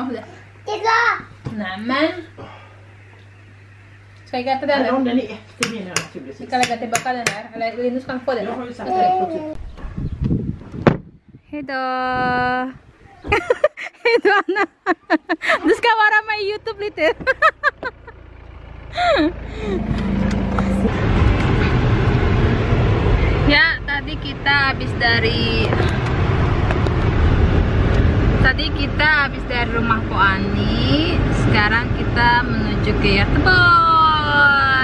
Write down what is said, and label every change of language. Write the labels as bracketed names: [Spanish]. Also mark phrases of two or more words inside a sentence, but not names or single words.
[Swedish] Nämen. Ska jag äta den Eller där? om den är efter menar jag Vi naturligtvis. kan lägga tillbaka den där. Eller Linus kan få den. Jag har ju sagt det på typ. Hejdå! Hejdå Anna! Du ska vara med i YouTube lite. [Indonesian] Ya, tadi kita habis dari rumah Ko Ani. Sekarang kita menuju ke Yartebor.